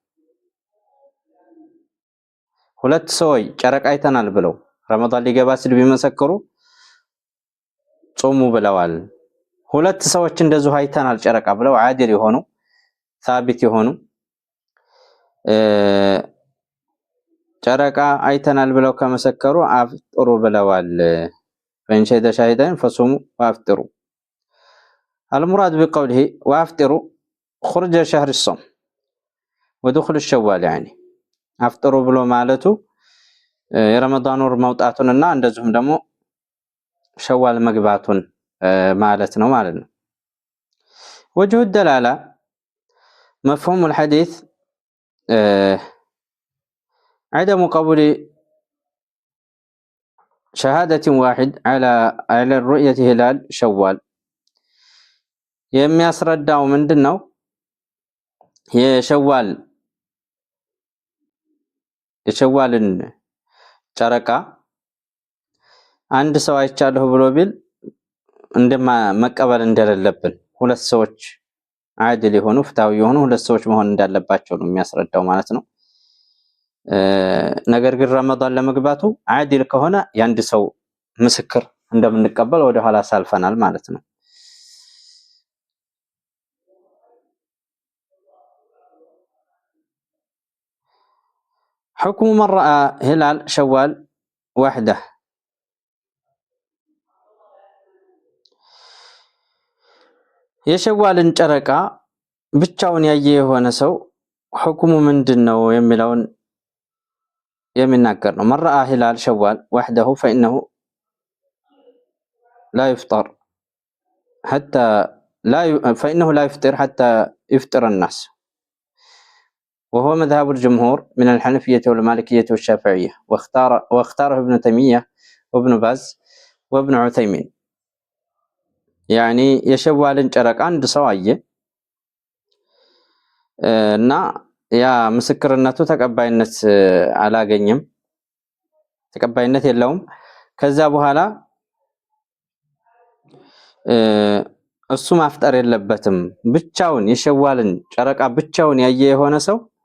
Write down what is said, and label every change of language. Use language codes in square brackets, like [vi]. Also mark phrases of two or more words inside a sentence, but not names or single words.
[am] ሁለት ሰዎች ጨረቃ አይተናል ብለው ረመዳን ሊገባ ሲል ቢመሰክሩ ጾሙ ብለዋል። ሁለት ሰዎች እንደዚሁ አይተናል ጨረቃ ብለው አዲል የሆኑ ሳቢት የሆኑ ጨረቃ አይተናል ብለው ከመሰከሩ አፍጥሩ ብለዋል። [ar] فإن شهد شاهدين فصوموا وافطروا. المراد بقوله وافطروا خرج شهر الصوم ودخول الشوال يعني [am] አፍጥሩ ብሎ ማለቱ የረመዳን ወር መውጣቱንና እንደዚሁም ደግሞ ሸዋል መግባቱን ማለት ነው ማለት ነው። [ar] وجه الدلالة مفهوم الحديث عدم قبول شهادة واحد على الرؤية هلال شوال [am] የሚያስረዳው ምንድነው? የሸዋልን ጨረቃ አንድ ሰው አይቻለሁ ብሎ ቢል መቀበል እንደሌለብን፣ ሁለት ሰዎች አድል የሆኑ ፍትሃዊ የሆኑ ሁለት ሰዎች መሆን እንዳለባቸው ነው የሚያስረዳው ማለት ነው። ነገር ግን ረመዳን ለመግባቱ አድል ከሆነ የአንድ ሰው ምስክር እንደምንቀበል ወደ ኋላ ሳልፈናል ማለት ነው። [ar] حكم من رأى هلال شوال وحده [am] የሸዋልን ጨረቃ ብቻውን ያየ የሆነ ሰው ሁክሙ ምንድነው የሚለውን የሚናገር ነው። [ar] من رأى هلال شوال وحده فإنه لا يفطر حتى يفطر الناس وهو مذهب الجمهور من الحنفية والمالكية والشافعية واختاره ابن تيمية وابن باز وابن عثيمين يعني [am] የሸዋልን ጨረቃ አንድ ሰው አየ እና ያ ምስክርነቱ ተቀባይነት አላገኘም፣ ተቀባይነት የለውም። ከዛ በኋላ እሱ ማፍጠር የለበትም። ብቻውን የሸዋልን ጨረቃ ብቻውን ያየ የሆነ ሰው